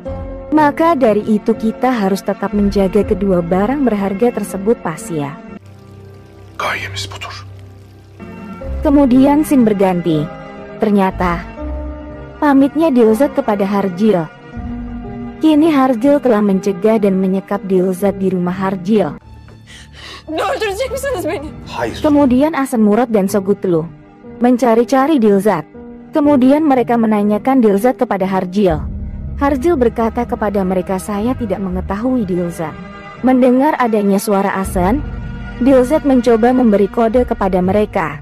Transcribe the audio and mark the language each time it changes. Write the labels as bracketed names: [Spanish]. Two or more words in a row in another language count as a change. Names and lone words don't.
[Indonesian] Maka dari itu kita harus tetap menjaga kedua barang berharga tersebut, Pasha." [Turkish] Gayemiz budur. [Indonesian] Kemudian scene berganti. Ternyata pamitnya Dilzat kepada Harjil. Kini Harjil telah mencegah dan menyekap Dilzat di rumah Harjil. [Turkish] Öldürecek misiniz beni? Hayır. [Indonesian] Kemudian Asen Murad dan Sogutlu mencari-cari Dilzat. Kemudian mereka menanyakan Dilzat kepada Harjil. Harjil berkata kepada mereka, "Saya tidak mengetahui Dilzat." Mendengar adanya suara Asen, Dilzat mencoba memberi kode kepada mereka.